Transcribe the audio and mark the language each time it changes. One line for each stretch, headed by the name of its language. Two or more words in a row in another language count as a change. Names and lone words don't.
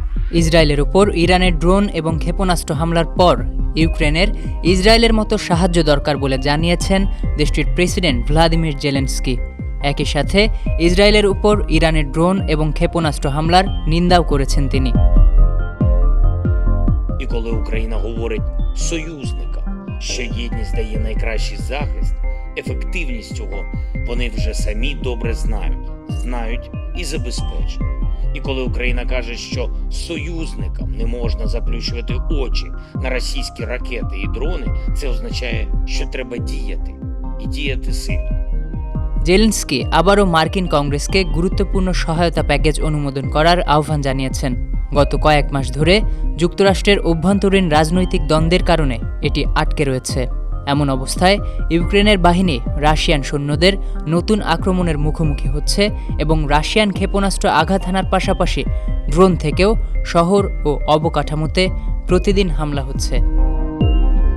Bangla: ইসরায়েলের উপর ইরানের ড্রোন এবং ক্ষেপণাস্ত্র হামলার পর ইউক্রেনের ইসরায়েলের মতো সাহায্য দরকার বলে জানিয়েছেন দেশটির প্রেসিডেন্ট ভ্লাদিমির জেলেনস্কি। একই সাথে ইসরায়েলের উপর ইরানের ড্রোন এবং ক্ষেপণাস্ত্র হামলার নিন্দাও করেছেন তিনি।
Ukrainian: І коли Україна говорить союзникам, що єдність дає найкращий захист, ефективність цього вони вже самі добре знають і забезпечують. І коли Україна каже, що союзникам не можна заплющувати очі на російські ракети і дрони, це означає, що треба діяти. І діяти сильно.
Bangla: জেলেনস্কি আবারও মার্কিন কংগ্রেসকে গুরুত্বপূর্ণ সহায়তা প্যাকেজ অনুমোদন করার আহ্বান জানিয়েছেন। গত কয়েক মাস ধরে যুক্তরাষ্ট্রের অভ্যন্তরীণ রাজনৈতিক দ্বন্দ্বের কারণে এটি আটকে রয়েছে। এমন অবস্থায় ইউক্রেনের বাহিনী রাশিয়ান সৈন্যদের নতুন আক্রমণের মুখোমুখি হচ্ছে এবং রাশিয়ান ক্ষেপণাস্ত্র আঘাত হানার পাশাপাশি ড্রোন থেকেও শহর ও অবকাঠামোতে প্রতিদিন হামলা হচ্ছে।